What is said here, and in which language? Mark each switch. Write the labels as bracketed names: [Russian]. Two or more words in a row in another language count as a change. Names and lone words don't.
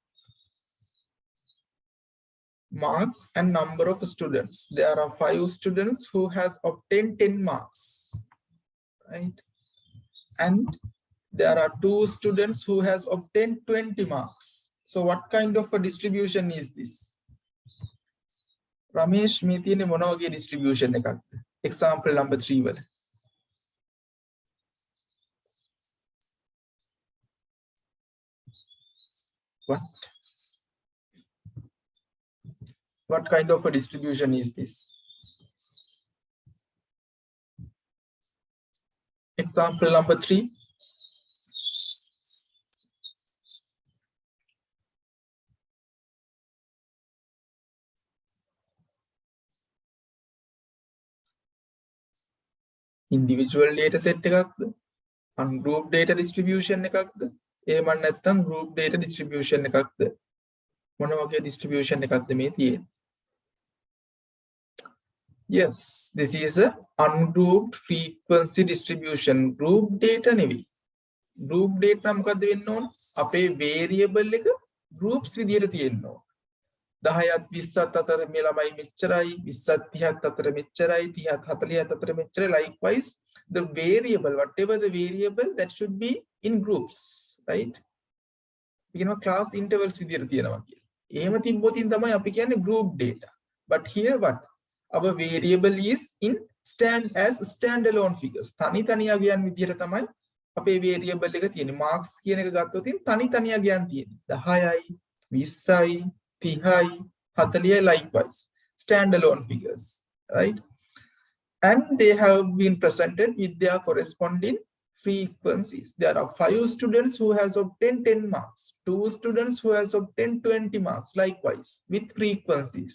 [English] Marks and number of students. There are 5 students who has obtained 10 marks, right? And there are 2 students who has obtained 20 marks. So what kind of a distribution is this? Ramesh, [Sinhala] මේ තියෙන්නේ මොන වගේ distribution එකක්ද? [English] Example number 3 වල. What kind of a distribution is this? Example number 3. Individual data set [Sinhala] එකක්ද? [English] Ungrouped data distribution [Sinhala] එකක්ද? එහෙම නැත්නම් [English] group data distribution [Sinhala] එකක්ද? මොන වගේ distribution එකක්ද මේ තියෙන්නේ? [English] Yes, this is a ungrouped frequency distribution. Group data [Sinhala] නෙවෙයි. [English] Group data [Sinhala] නම් මොකද්ද වෙන්න ඕන? අපේ variable එක groups විදියට තියෙන්න ඕන. 10ත් 20ත් අතර මේ ළමයි මෙච්චරයි, 20ත් 30ත් අතර මෙච්චරයි, 30ත් 40ත් අතර මෙච්චරයි. [English] Likewise, the variable, whatever the variable, that should be in groups, right? We know class intervals [Sinhala] විදියට තියෙනවා කියලා. එහෙම තිබ්බොතින් තමයි අපි කියන්නේ [English] group data. But here what? Our variable is in as standalone figures. [Sinhala] තනි තනියා ගියන් විදියට තමයි අපේ variable එක තියෙන්නේ. marks කියන එක ගත්තොතින් තනි තනියා ගියන් තියෙන්නේ. 10යි, 20යි, 30යි, 40යි, [English] likewise. Standalone figures, right? And they have been presented with their corresponding frequencies. There are 5 students who has obtained 10 marks, 2 students who has obtained 20 marks, likewise with frequencies.